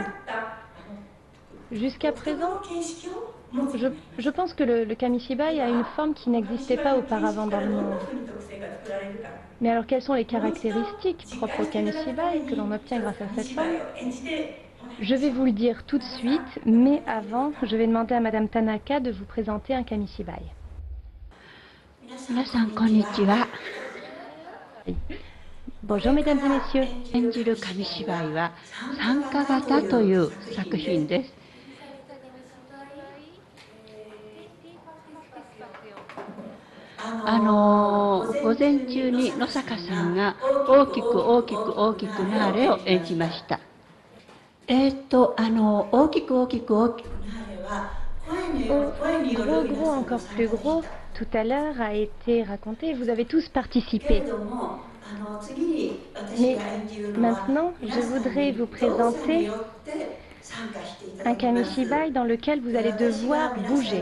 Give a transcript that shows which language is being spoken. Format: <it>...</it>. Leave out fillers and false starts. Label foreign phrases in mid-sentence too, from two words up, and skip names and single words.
<fr>Jusqu'à présent, je pense que le Kamishibai a une forme qui n'existait pas auparavant dans le monde. Mais alors, quelles sont les caractéristiques propres au Kamishibai que l'on obtient grâce à cette forme? Je vais vous le dire tout de suite, mais avant, je vais demander à Madame Tanaka de vous présenter un Kamishibai.</fr> <ja>皆さんこんにちは。</ja> <fr>Bonjour mesdames et messieurs.</fr> <ja>演じる紙芝居は参加型という作品です。午前中に野坂さんが大きく大きく大きくなれを演じました。大きく大きく大きくなれは</ja> <fr>Gros, gros, encore plus gros, tout à l'heure a été raconté, vous avez tous participé. Mais maintenant, je voudrais vous présenter un Kamishibai dans lequel vous allez devoir bouger.</fr>